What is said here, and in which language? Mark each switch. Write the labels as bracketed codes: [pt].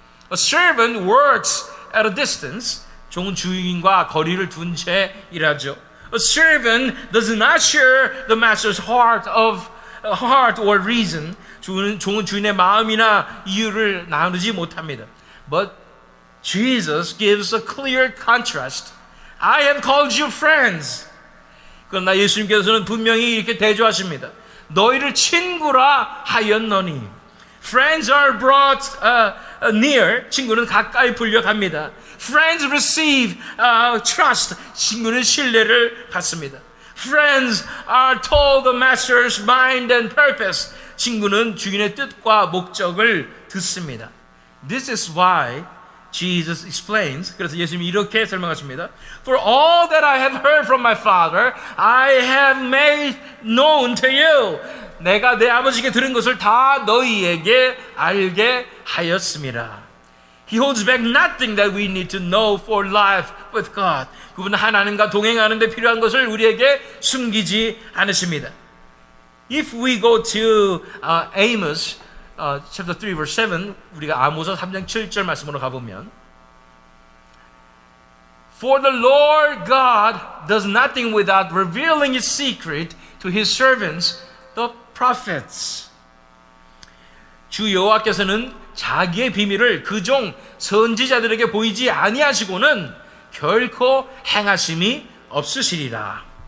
[en] A servant works at a distance. [ko] 종은 주인과 거리를 둔 채 일하죠. [en] A servant does not share the master's heart or reason. [ko] 종은 주인의 마음이나 이유를 나누지 못합니다. [en] But Jesus gives a clear contrast. I have called you friends. [ko] 그러나 예수님께서는 분명히 이렇게 대조하십니다. 너희를 친구라 하였노니. [en] Friends are brought near. [ko] 친구는 가까이 불려갑니다. [en] Friends receive trust. [ko] 친구는 신뢰를 받습니다. [en] Friends are told the master's mind and purpose. [ko] 친구는 주인의 뜻과 목적을 듣습니다. [en] This is why Jesus explains. [ko] 그래서 예수님이 이렇게 설명하십니다. [en] For all that I have heard from my Father, I have made known to you. [ko] 내가 내 아버지께 들은 것을 다 너희에게 알게 하였습니다. [en] He holds back nothing that we need to know for life with God. [ko] 그분은 하나님과 동행하는 데 필요한 것을 우리에게 숨기지 않으십니다. [en] If we go to Amos chapter 3 verse 7, [ko] 우리가 아모스 3장 7절 말씀으로 가보면 [en] For the Lord God does nothing without revealing His secret to His servants, the prophets. [ko] 주 여호와께서는 자기의 비밀을 그종 선지자들에게 보이지 아니하시고는 결코 행하심이 없으시리라.